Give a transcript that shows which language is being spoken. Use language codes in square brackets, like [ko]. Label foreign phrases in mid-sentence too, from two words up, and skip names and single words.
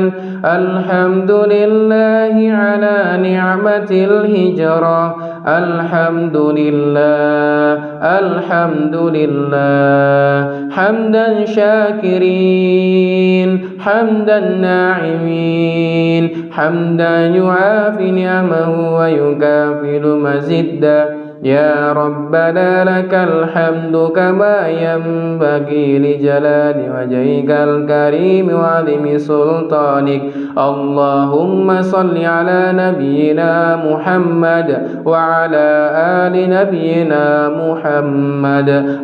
[ar] الحمد لله على نعمة الهجرة. الحمد لله، الحمد لله، حمدا شاكرين، حمدا ناعمين، حمدا يوافي نعمه ويكافئ مزيده. يا ربنا لك الحمد كما ينبغي لجلال وجهك الكريم وعظيم سلطانك. اللهم صل على نبينا محمد وعلى آل نبينا محمد.